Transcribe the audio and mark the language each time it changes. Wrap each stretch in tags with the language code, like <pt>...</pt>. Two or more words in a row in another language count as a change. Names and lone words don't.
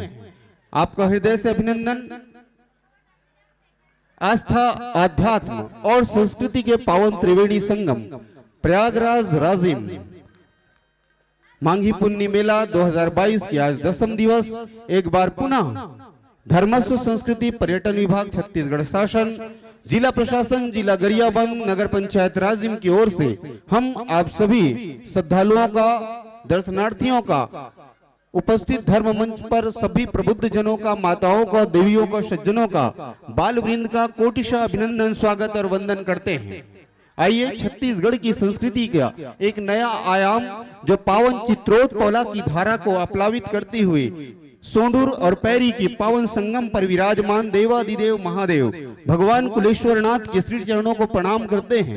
<hi>आपका हृदय से अभिनंदन। आस्था, आध्यात्म और संस्कृति के पावन त्रिवेणी संगम प्रयागराज राजिम मांगी पुन्नी मेला 2022 के आज 10वां दिवस एक बार पुनः धर्मस्व संस्कृति पर्यटन विभाग, छत्तीसगढ़ शासन, जिला प्रशासन, जिला गरियाबंद, नगर पंचायत राजिम की ओर से हम आप सभी श्रद्धालुओं का, दर्शनार्थियों का, उपस्थित धर्म मंच पर सभी प्रबुद्ध जनों का, माताओं का, देवियों का, सज्जनों का, बाल वृंद का कोटिशा अभिनंदन, स्वागत और वंदन करते हैं। आइए, छत्तीसगढ़ की संस्कृति का एक नया आयाम जो पावन चित्रोत्पला की धारा को आप्लावित करती हुई सोंडूर और पैरी की पावन संगम पर विराजमान देवादिदेव महादेव भगवान कुलेश्वर नाथ के श्री चरणों को प्रणाम करते हैं।</hi>